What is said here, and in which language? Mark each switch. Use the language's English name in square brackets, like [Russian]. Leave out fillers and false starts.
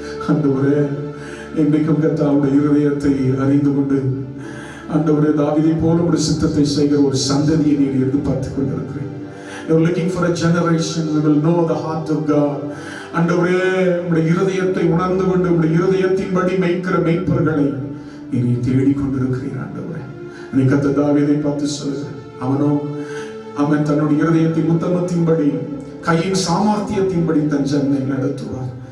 [Tamil] ஆண்டவரே, இன்றைக்கும் கர்த்தாவுடைய இருதயத்தை அறிந்து கொண்டு ஆண்டவரே தாவீதை போல ஒரு சித்தத்தை செய்கிற ஒரு சந்ததியை நீர் எதிர்பார்த்துக் கொண்டிருக்கிறேன். [English] You're looking for a generation who will know the heart of God. [Tamil] ஆண்டவரே, உம்முடைய இருதயத்தை உணர்ந்து கொண்டு உம்முடைய இருதயத்தின்படி மேய்க்கிற மேய்ப்பர்களை நீ தேடிக் கொண்டிருக்கிறீர். ஆண்டவரே, நீ கர்த்தர் தாவீதை பார்த்து சொல்லுகிறார், அவன் தன்னுடைய இருதயத்தின் உத்தமத்தின்படி கையின் சாமர்த்தியத்தின்படி தன் ஜனத்தை நடத்துவார்.